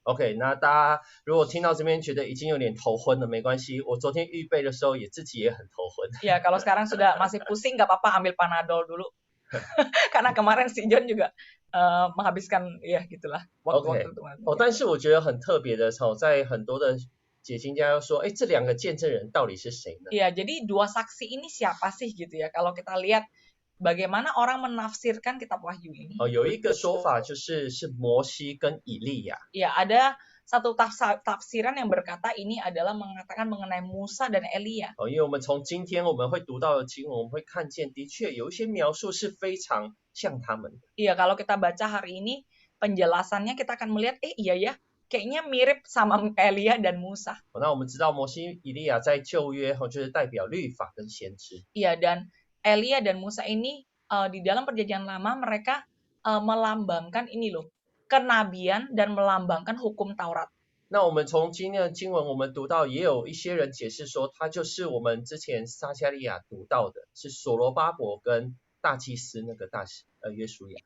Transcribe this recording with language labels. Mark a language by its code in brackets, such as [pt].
[zh] OK， 那大家如果听到这边觉得已经有点头昏了，没关系，我昨天预备的时候自己也很头昏。 [id] Ya, kalau sekarang sudah masih pusing nggak apa-apa, ambil Panadol dulu. Karena kemarin si John juga menghabiskan ya gitulah waktu-waktu itu. [zh] 但是我觉得很特别的在很多的解经家又说，这2个见证人到底是谁呢？ [id] Ya, jadi 2 saksi ini siapa sih gitu ya? Kalau kita lihat bagaimana orang menafsirkan kitab Wahyu ini. [zh] 有一个说法就是摩西跟以利亚。 [id] Ya, ada satu tafsiran yang berkata ini adalah mengatakan mengenai Musa dan Elia. [zh] 因为我们从今天我们会读到的经文，我们会看见的确有一些描述是非常像他们的。 [id] Iya, kalau kita baca hari ini penjelasannya kita akan melihat iya ya, kayaknya mirip sama Elia dan Musa. [zh] 那我们知道摩西、以利亚在旧约就是代表律法跟先知。 [id] Iya, dan Elia dan Musa ini di dalam perjanjian lama mereka melambangkan ini loh, kenabian dan melambangkan hukum Taurat. [zh] 那我们从今天的经文我们读到，也有一些人解释说，他就是我们之前撒迦利亚读到的，是所罗巴伯跟大祭司那个约书亚。